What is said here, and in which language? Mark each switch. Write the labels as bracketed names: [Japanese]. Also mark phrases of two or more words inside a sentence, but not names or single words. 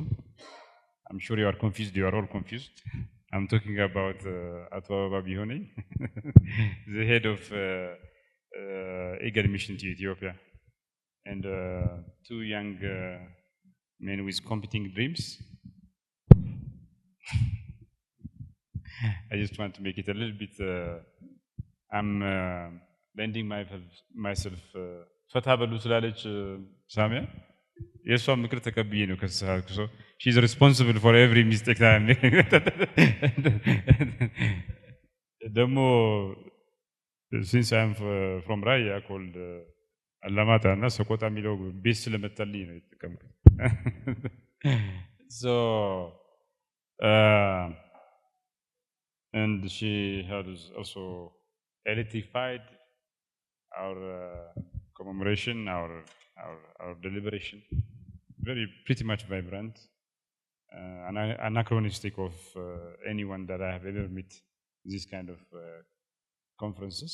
[English] I'm sure you are confused, you are all confused. I'm talking about Abebaw Bihonegn, the head of IGAD mission to Ethiopia, and two young men with competing dreams. I just want to make it a little bit, I'm lending myself [Amharic] ፈታ በሉ ስላለች ሳሚያ የሷን ምክር ተቀብዬ ነው ከሰሃልኩ [English] so she's responsible for every mistake that I'm making. [Amharic] ደግሞ [English] since I'm from Raya called [Amharic] አላማጣ እና ሰቆጣ የሚለው ቤት ስለመጣልኝ ነው የተጠቀምኩት። [English] So and she has also electrified our commemoration, our deliberation, very pretty much vibrant, anachronistic of anyone that I have ever met in this kind of conferences.